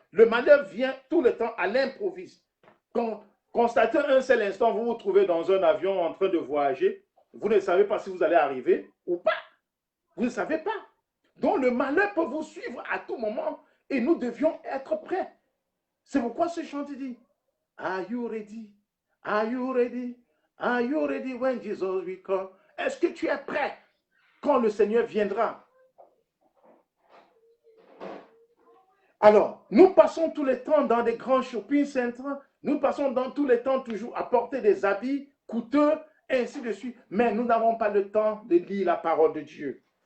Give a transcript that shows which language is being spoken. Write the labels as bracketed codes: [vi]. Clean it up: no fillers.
[fr] Le malheur vient tout le temps à l'improviste. Constatez un seul instant, vous vous trouvez dans un avion en train de voyager, vous ne savez pas si vous allez arriver ou pas. Vous ne savez pas. Donc le malheur peut vous suivre à tout moment et nous devions être prêts. C'est pourquoi ce chant dit, [en] are you ready? Are you ready? Are you ready when Jesus will come? [fr] Est-ce que tu es prêt quand le Seigneur viendra? Alors, nous passons tout le temps dans des grands shopping centers, nous passons dans tous les temps toujours à porter des habits coûteux, et ainsi de suite, mais nous n'avons pas le temps de lire la parole de Dieu.